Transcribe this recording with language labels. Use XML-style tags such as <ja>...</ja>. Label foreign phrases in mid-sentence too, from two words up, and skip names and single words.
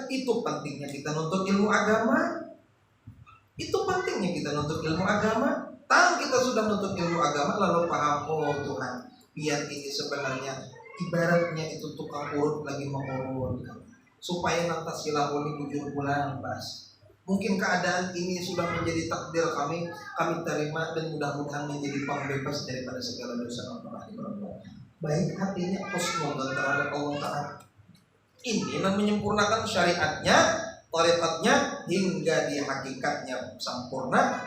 <id>Itu pentingnya kita nuntut ilmu agama. Itu pentingnya kita nuntut ilmu agama.</id> <bjn>Tang kita sudah nuntut ilmu agama lalu paham, oh Tuhan, biar ini sebenarnya ibaratnya itu tukang urut lagi mengurut, supaya nanti silahuni bujur pulang pas.</bjn> <id>Mungkin keadaan ini sudah menjadi takdir kami terima dan mudah-mudahan menjadi pembebas daripada segala dosa yang pernah diperbuat. Baik hatinya husnudzon terhadap Allah Ta'ala. Ini yang menyempurnakan syariatnya, tariqatnya hingga di hakikatnya sempurna.</id>